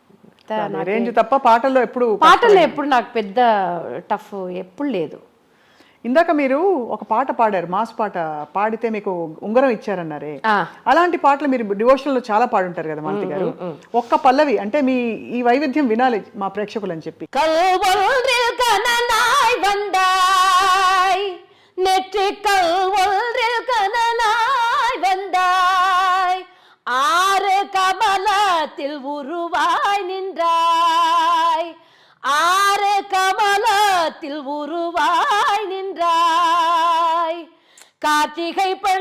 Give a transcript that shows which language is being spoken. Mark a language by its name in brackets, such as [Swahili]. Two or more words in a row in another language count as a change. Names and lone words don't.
[Telugu] తప్ప పాటల్లో ఎప్పుడు నాకు పెద్ద టఫ్ ఎప్పుడు లేదు. ఇందాక మీరు ఒక పాట పాడారు, మాస్ పాట పాడితే మీకు ఉంగరం ఇచ్చారన్నారే, అలాంటి పాటలు మీరు డివోషనల్ లో చాలా పాడుంటారు కదా మాలతి గారు. ఒక్క పల్లవి అంటే మీ ఈ వైవిధ్యం వినాలి మా ప్రేక్షకులు అని చెప్పి. [Tamil] கல்வொன்றில் கனலாய் வந்தாய், நெற்றிக்கல் ஒன்றில் கனலாய் வந்தாய், ஆறு கமலத்தில் உருவாய் நின்றாய், ஆறு கமலத்தில் உருவாய் நின்றாய், கார்த்திகை